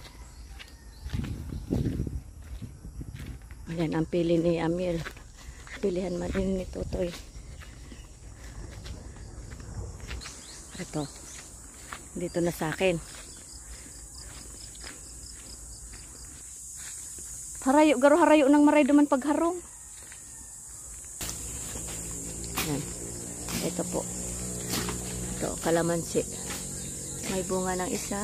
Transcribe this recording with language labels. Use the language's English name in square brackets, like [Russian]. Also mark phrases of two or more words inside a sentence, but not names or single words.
[Bikol] Ayan ang pili ni Amil. Pilihan man din ni Totoy. [Filipino] Ito. Dito na sa akin. [Bikol] Harayo, garo harayo nang maray duman pagharong. [Filipino] Yan. Ito po. Ito, kalamansi. May bunga ng isa.